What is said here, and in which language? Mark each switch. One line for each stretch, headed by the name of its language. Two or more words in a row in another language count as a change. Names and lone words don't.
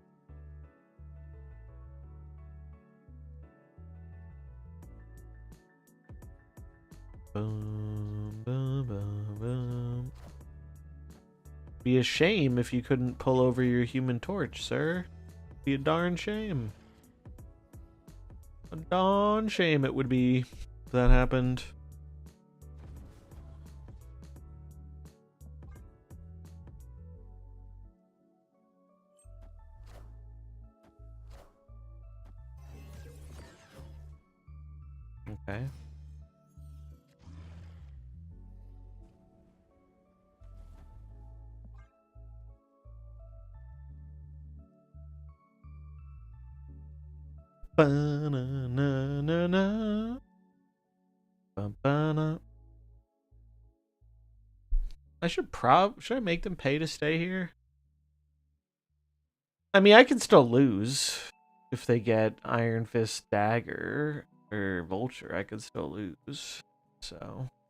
English: Boom, boom, boom, boom. Be a shame if you couldn't pull over your Human Torch, sir. Be a darn shame. A darn shame it would be if that happened. Okay. Ba-na-na-na-na. Ba-ba-na. Should I make them pay to stay here? I mean, I can still lose if they get Iron Fist Dagger or Vulture. I could still lose. So